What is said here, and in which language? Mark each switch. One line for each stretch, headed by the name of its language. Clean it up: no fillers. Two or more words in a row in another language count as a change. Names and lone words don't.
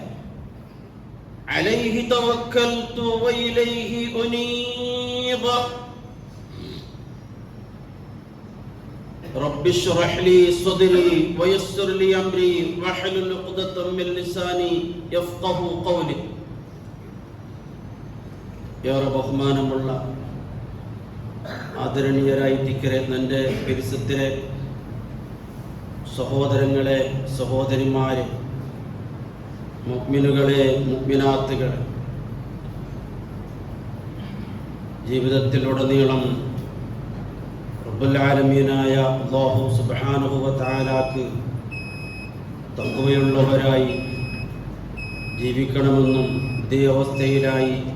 Arabic: عليه توكلت وإليه أنيب رب اشرح لي صدري ويسر لي أمري واحلل عقدة من لساني يفقه قولي يا رب ബഹുമാനമുള്ള
Malayalam: ആദരണീയരായിരിക്കരെ എൻ്റെ പരിസരത്തിലെ സഹോദരങ്ങളെ സഹോദരിമാരെ മുഅ്മിനുകളെ മുഅ്മിനാത്തുകളെ ജീവിതത്തിലുടനീളം റബ്ബുൽ ആലമീനായ
Arabic: الله سبحانه وتعالى
Malayalam: തഖ്വയുള്ളവരായി ജീവിക്കണമെന്നും ഇതേ അവസ്ഥയിലായി